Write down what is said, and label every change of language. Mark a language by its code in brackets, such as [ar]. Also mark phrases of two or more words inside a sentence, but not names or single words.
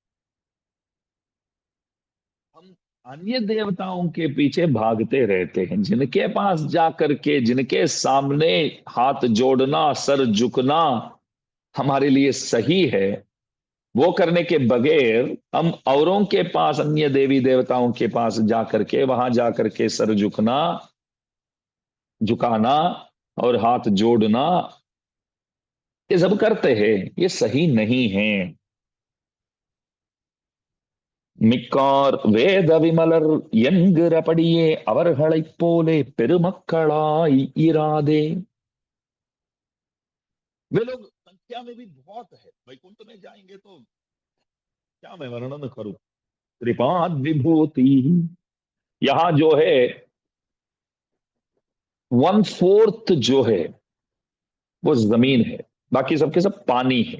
[hi] हम अन्य देवताओं के पीछे भागते रहते हैं, जिनके पास जाकर के, जिनके सामने हाथ जोड़ना, सर झुकना हमारे लिए सही है, वो करने के बगैर हम औरों के पास, अन्य देवी देवताओं के पास जाकर के, वहां जाकर के सर झुकना, झुकाना और हाथ जोड़ना, ये सब करते हैं, ये सही नहीं है। [ta] மிக்கார் வேத விமலர் என்கிறபடியே அவர்களைப் போலே பெருமக்களாய் இராதே। [hi] वे लोग संख्या में भी बहुत है, वैकुंठ में जाएंगे तो क्या मैं वर्णन करूं। त्रिपाद विभूति, यहाँ जो है 1/4 जो है वो जमीन है, बाकी सबके सब पानी है।